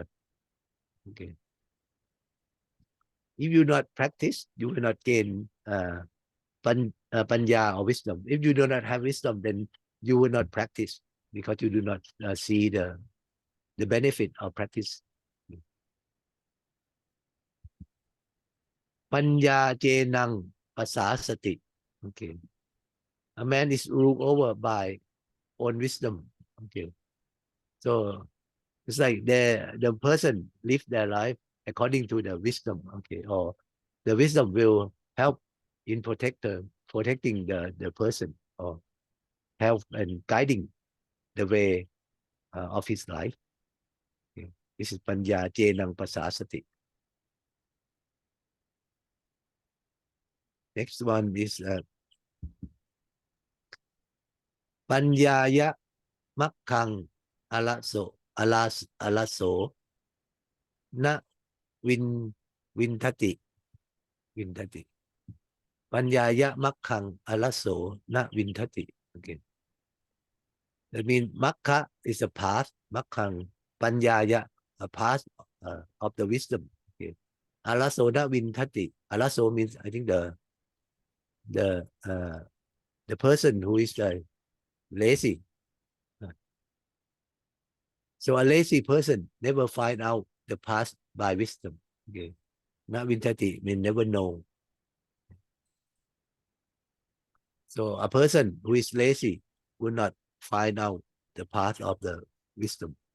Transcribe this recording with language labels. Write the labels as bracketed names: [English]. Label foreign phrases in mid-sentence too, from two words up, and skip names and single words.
[English] Okay. If you not practice, you will not gain panya or wisdom. If you do not have wisdom, then you will not practice because you do not see the benefit of practice. [Pali] Panya jenang pasasati. [English] Okay. A man is ruled over by own wisdom. Okay. So it's like the person live their life according to the wisdom. Okay. Or the wisdom will help in protecting the person or help and guiding the way of his life. Okay. This is [Pali] panya jenang pasasati. Next one is panyaya makkang alaso na wintati. Panyaya makkang alaso na wintati. [English] Okay. That means makka is a path. [Pali] Makkang panyaya, [English] a path of the wisdom. Okay. [Pali] Alaso na wintati. [English] Alaso means I think the person who is lazy. So a lazy person never find out the path by wisdom. Okay. [Pali] Na wintati [English] means never know. So a person who is lazy will not find out the path of the wisdom.